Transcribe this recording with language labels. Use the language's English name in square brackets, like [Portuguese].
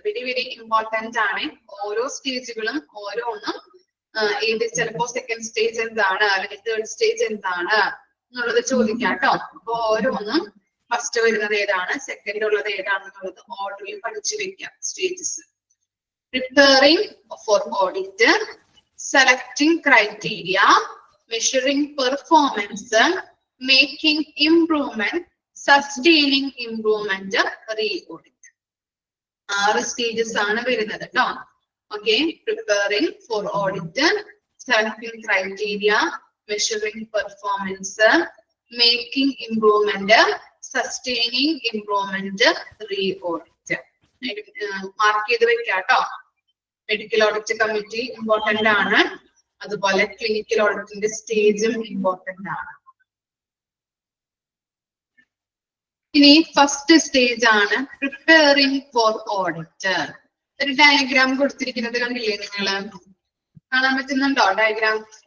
[Malayalam] Very very important ആണ്. ഓരോ സ്റ്റേജുകളും ഓരോന്നും ഏത് ചിലപ്പോ സെക്കൻഡ് സ്റ്റേജ് എന്താണ് അല്ലെങ്കിൽ തേർഡ് സ്റ്റേജ് എന്താണ് എന്നുള്ളത് ചോദിക്കാം കേട്ടോ. അപ്പൊ ഓരോന്നും ഫസ്റ്റ് വരുന്നത് ഏതാണ്, സെക്കൻഡ് ഉള്ളത് ഏതാണെന്നുള്ളത് ഓർഡറിൽ പഠിച്ചു വെക്കാം. [English] Stages: preparing for audit, selecting criteria, measuring performance, making improvement, sustaining improvement, re-audit. [Malayalam] 6 stages ആണ് വരുന്നത് ട്ടോ. [English] Okay, preparing for audit, selecting criteria, measuring performance, making improvement, sustaining improvement, re-audit. [Malayalam] Mark ചെയ്ത് വെക്കാം ട്ടോ. മെഡിക്കൽ ഓഡിറ്റ് കമ്മിറ്റി ഇമ്പോർട്ടന്റ് ആണ്, അതുപോലെ clinical ഓഡിറ്റിന്റെ സ്റ്റേജും important ആണ്. ഇനി ഫസ്റ്റ് സ്റ്റേജ് ആണ് പ്രിപ്പയറിംഗ് ഫോർ ഓഡിറ്റ്. ഒരു ഡയഗ്രാം കൊടുത്തിരിക്കുന്നത് കണ്ടില്ലേ നിങ്ങള്? കാണാൻ പറ്റുന്നുണ്ടോ ഡയഗ്രാം?